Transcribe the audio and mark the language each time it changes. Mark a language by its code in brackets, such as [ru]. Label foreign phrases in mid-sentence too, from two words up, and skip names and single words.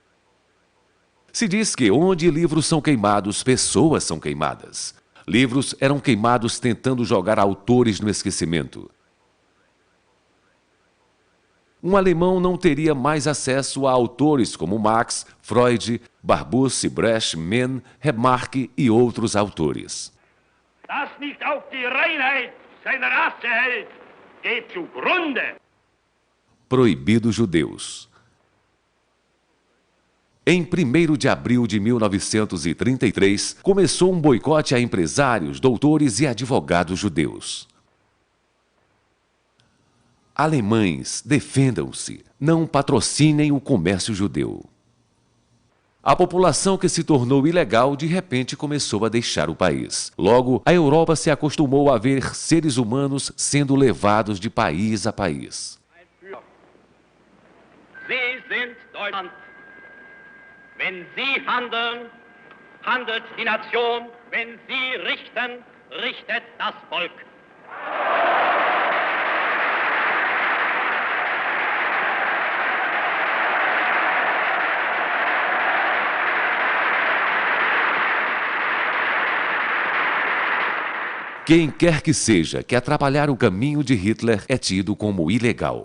[pt] Se diz que onde livros são queimados, pessoas são queimadas. Livros eram queimados tentando jogar autores no esquecimento. Um alemão não teria mais acesso a autores como Marx, Freud, Barbusse, Brecht, Mann, Remarque e outros autores. [de] Das nicht auf die Reinheit seiner Rasse hält, geht zugrunde. [pt] Proibidos judeus. Em 1º de abril de 1933, começou um boicote a empresários, doutores e advogados judeus. Alemães, defendam-se, não patrocinem o comércio judeu. A população que se tornou ilegal de repente começou a deixar o país. Logo, a Europa se acostumou a ver seres humanos sendo levados de país a país. [de] Sie sind Deutschland. Wenn Sie handeln, handelt die Nation. Wenn Sie richten, richtet das Volk. [pt] Quem quer que seja que atrapalhar o caminho de Hitler é tido como ilegal.